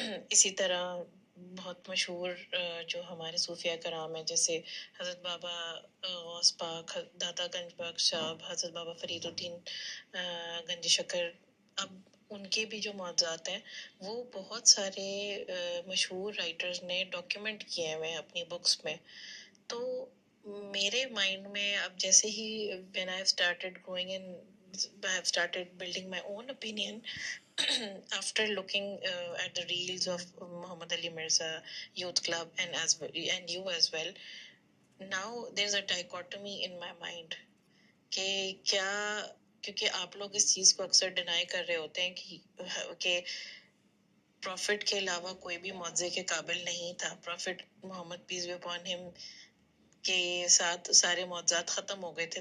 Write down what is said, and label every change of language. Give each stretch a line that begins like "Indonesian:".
Urdu: اسی طرح بہت مشہور جو ہمارے صوفیہ کرام ہیں, جیسے حضرت بابا غوث پاک, داتا گنج بخش صاحب, حضرت بابا فرید الدین گنج شکر, اب ان کے بھی جو معجزات ہیں وہ بہت سارے مشہور رائٹرز نے ڈاکیومنٹ کیے ہوئے ہیں اپنی بکس میں. تو میرے مائنڈ میں اب جیسے ہی
English: when I've started growing in, I've started building my own opinion after looking at the reels of Muhammad Ali Mirza Youth Club and you as well. Now there's a dichotomy in my mind
Urdu: کہ کیا, کیونکہ آپ لوگ اس چیز کو اکثر deny کر رہے ہوتے ہیں کہ پروفٹ کے علاوہ کوئی بھی معجزے کے قابل نہیں تھا. Profit Muhammad piece be upon him کے ساتھ سارے معجزات ختم ہو گئے تھے.